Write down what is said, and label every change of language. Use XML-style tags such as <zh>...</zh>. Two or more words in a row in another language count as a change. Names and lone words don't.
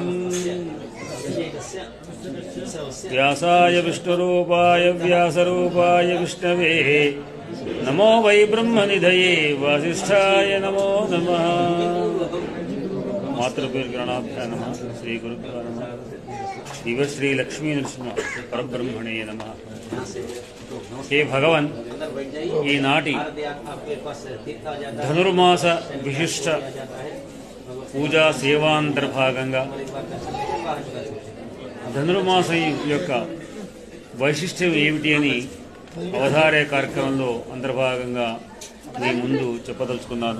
<sa>व्यासाय विष्णुरूपाय व्यासरूपाय विष्णवे नमो वै ब्रह्मनिधये वासिष्ठाय नमो नमः मातृगणाभ्यां नमः श्रीगुरुभ्यो नमः दिवश्री लक्ष्मी नरसिंह परब्रह्मणे नमः। हे भगवन्</sa> <te>ఈనాటి ధనుర్మాస విశిష్ట పూజా సేవాంతర్భాగంగా ధనుర్మాసం యొక్క వైశిష్ట్యం ఏమిటి అని అవధారే కార్యక్రమంలో అంతర్భాగంగా మీ ముందు చెప్పదలుచుకున్నాను.</te>